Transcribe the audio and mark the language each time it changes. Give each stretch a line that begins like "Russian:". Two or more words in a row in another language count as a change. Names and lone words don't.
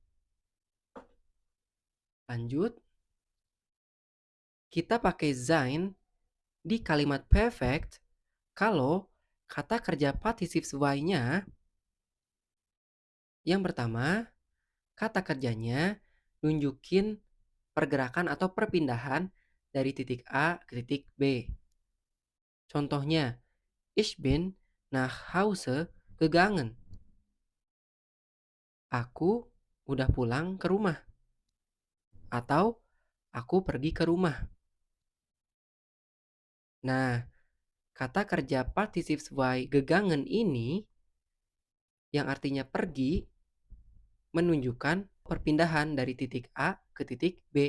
Indonesian: Lanjut, kita pakai sein di kalimat perfect kalau kata kerja participle Y-nya yang pertama, kata kerjanya nunjukin pergerakan atau perpindahan dari titik A ke titik B. Contohnya,
German: ich bin nach Hause gegangen.
Indonesian: Aku udah pulang ke rumah. Atau aku pergi ke rumah. Nah, kata kerja participle gegangen ini yang artinya pergi menunjukkan perpindahan dari titik A ke titik B.